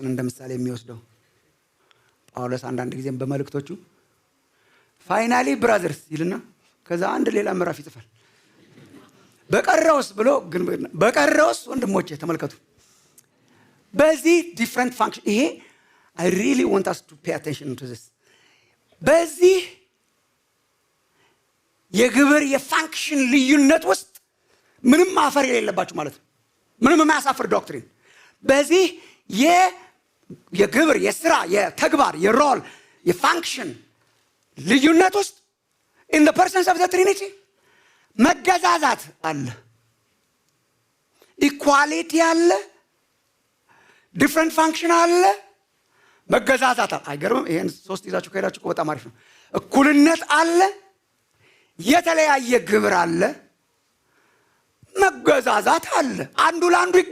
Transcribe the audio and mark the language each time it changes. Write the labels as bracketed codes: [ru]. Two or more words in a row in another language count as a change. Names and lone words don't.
[am] እንደምሳሌ የሚወስደው ጳውሎስ አንዳንድ ጊዜም በመልእክቶቹ [en] finally brothers [am] ይልና ከዛ አንድ ሌላ ምዕራፍ ይጽፋል። በቀረውስ ብሎ ግን በቀረውስ ወንድሞቼ ተመልከቱ። በዚህ [en] different function [am] ይሄ [en] I really want us to pay attention to this። [am] በዚህ የግብር የፋንክሽን ልዩነት ውስጥ ምንም ማፈር የሌለባችሁ ማለት ነው። ምንም የማያሳፍር ዶክትሪን በዚህ የግብር የሥራ የተግባር የሮል የፋንክሽን ልዩነት ውስጥ [en] in the persons of the Trinity [am] መገዛዛት አለ፣ ኢኳሊቲ አለ፣ [en] different function [am] አለ፣ መገዛዛት አለ። አይገርምም? ይሄን ሶስት ይዛችሁ ከሄዳችሁ በጣም አሪፍ ነው። እኩልነት አለ፣ የተለያየ ግብር አለ፣ መገዛዛት አለ። አንዱ ለአንዱ